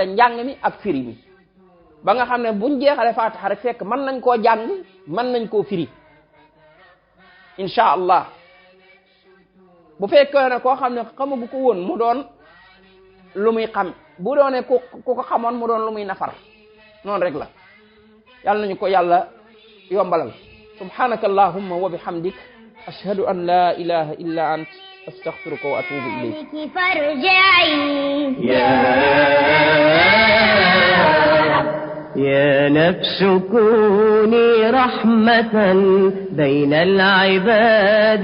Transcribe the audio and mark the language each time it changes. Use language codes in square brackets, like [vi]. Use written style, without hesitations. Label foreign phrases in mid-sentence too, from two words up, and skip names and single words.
[wo] njàng mi ak firi mi ba nga xam ne buñ jeexale fatiha rek fekk mën nañ koo jàng mën nañ koo firi [ar] إن شاء الله [wo] bu fekkee ne koo xam ne xamagu ko woon mu doon lu muy xam bu doone ku ko xamoon mu doon lu muy nafar noonu rek la yàlla nañu ko yàlla yombalal [ar] سبحانك اللهم وبحمدك أشهد أن لا إله إلا أنت أستغفرك وأتوب إليك فارجعي يا نفس كوني رحمة بين العباد